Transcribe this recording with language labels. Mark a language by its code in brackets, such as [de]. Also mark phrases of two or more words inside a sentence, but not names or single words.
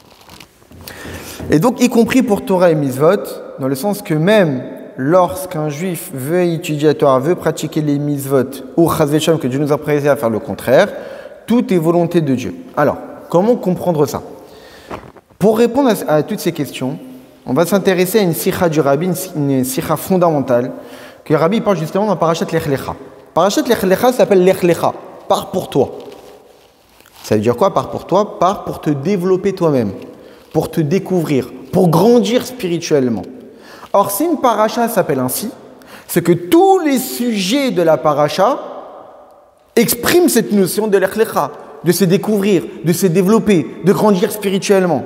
[fr] Et donc, y compris pour Torah et Mitzvot, dans le sens que même lorsqu'un juif veut étudier la Torah, veut pratiquer les mitzvot, ou [he] חס ושלום, [fr] que Dieu nous a précisé à faire le contraire, tout est volonté de Dieu. Alors, comment comprendre ça? Pour répondre à toutes ces questions, on va s'intéresser à une sikha du rabbi, une sikha fondamentale, que le rabbi parle justement dans Parashat Lech Lecha. Parashat Lech Lecha s'appelle Lech Lecha, pars pour toi. Ça veut dire quoi, pars pour toi? Pars pour te développer toi-même, pour te découvrir, pour grandir spirituellement. Or, si une paracha s'appelle ainsi, c'est que tous les sujets de la paracha expriment cette notion de Lech Lecha, de se découvrir, de se développer, de grandir spirituellement.